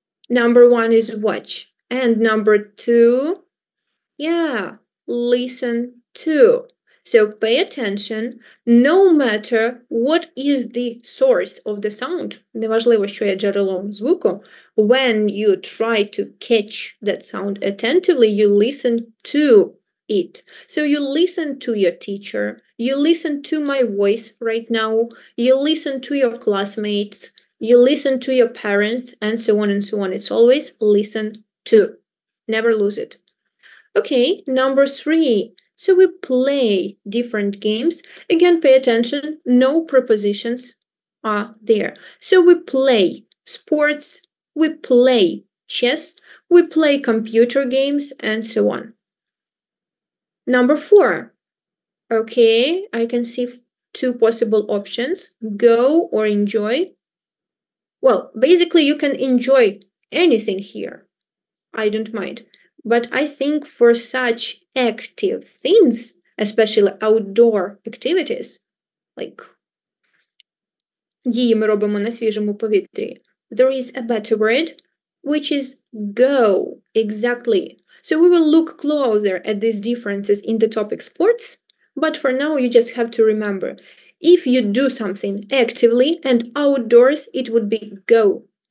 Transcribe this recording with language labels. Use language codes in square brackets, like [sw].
[en] Number one is watch. And number two, yeah, listen to. So pay attention, no matter what is the source of the sound. [uk] Неважливо, що є джерелом звуку. [en] When you try to catch that sound attentively, you listen to it. So you listen to your teacher, you listen to my voice right now, you listen to your classmates, you listen to your parents, and so on and so on. It's always listen to. Never lose it. Okay, number three. So we play different games. Again, pay attention, no prepositions are there. So we play sports, we play chess, we play computer games, and so on. Number four. Okay, I can see two possible options, go or enjoy. Well, basically you can enjoy anything here. I don't mind. But I think for such active things, especially outdoor activities, like [uk] дії ми робимо на свіжому повітрі. [en] There is a better word, which is go. Exactly. So we will look closer at these differences in the topic sports, but for now you just have to remember, if you do something actively and outdoors, it would be go.